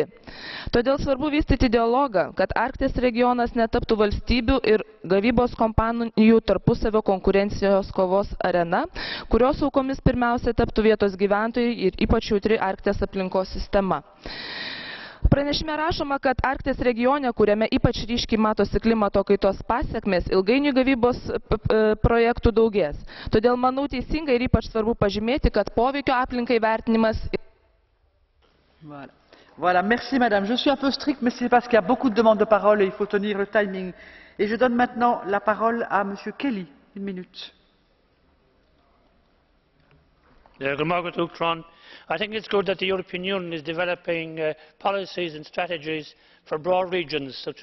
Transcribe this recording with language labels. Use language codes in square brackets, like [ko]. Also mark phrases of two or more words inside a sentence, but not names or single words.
[lt] Todėl svarbu vystyti dialogą, kad Arkties regionas netaptų valstybių ir gavybos kompanijų tarpusavio konkurencijos kovos arena, kurios aukomis pirmiausia taptų vietos gyventojai ir ypač jautri Arkties aplinkos sistema. Pranešime rašoma, kad Arkties regione, kuriame ypač ryškiai matosi klimato kaitos pasekmės, ilgainiui gavybos projektų daugės. Todėl manau teisingai ir ypač svarbu pažymėti, kad poveikio aplinkai vertinimas. [fr] Voilà, merci Madame. Je suis un peu stricte, mais c'est parce qu'il y a beaucoup de demandes de parole et il faut tenir le timing. Et je donne maintenant la parole à Monsieur Kelly. 1 minute. [en] I think it is good that the European Union is developing policies and strategies for broad regions such as